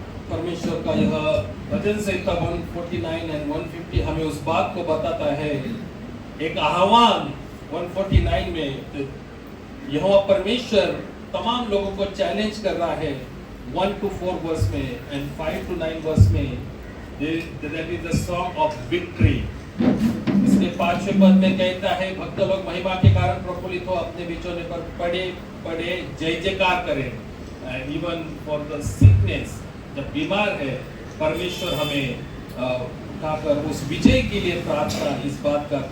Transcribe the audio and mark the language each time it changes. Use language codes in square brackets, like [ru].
[hi] परमेश्वर का यह भजन संहिता 149 एंड 150 हमें उस बात को बताता है, एक आह्वान 149 में यहोवा परमेश्वर तमाम लोगों को चैलेंज कर रहा है 1 to 4 वर्स में एंड 5 to 9 वर्स में। [en] That is the song of victory। [hi] इसके 5वें पद में कहता है, भक्त लोग महिमा के कारण प्रफुल्लित हो, अपने बिछौने पर पड़े पड़े जय जयकार करें। [en] even for the sickness, [hi] जब बीमार है, परमेश्वर हमें उठाकर उस विजय के लिए प्रार्थना इस बात का।